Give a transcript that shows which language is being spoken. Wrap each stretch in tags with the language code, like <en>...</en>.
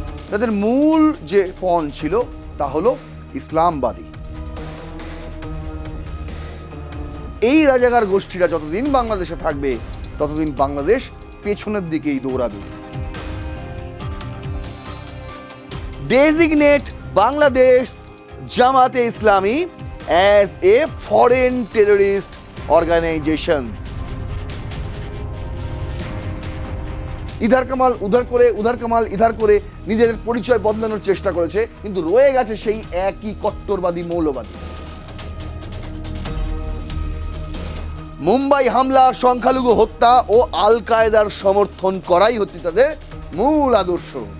<bn>তাদের মূল যে পণ ছিল তা হলো ইসলামবাদী। এই রাজাকার গোষ্ঠীরা যতদিন বাংলাদেশে থাকবে ততদিন বাংলাদেশ পেছনের দিকেই দৌড়াবে।</bn> <en>Designate Bangladesh Jamaat-e Islami as a foreign terrorist organizations।</en> <hi>ইধার Kamal উধার করে, উধার কামাল ইধার করে</hi> <bn>নিজেদের পরিচয় বদলানোর চেষ্টা করেছে, কিন্তু রয়ে গেছে সেই একই কট্টরবাদী মৌলবাদী। মুম্বাই হামলা, সংখ্যালঘু হত্যা ও আল কায়েদার সমর্থন করাই হচ্ছে তাদের মূল আদর্শ।</bn>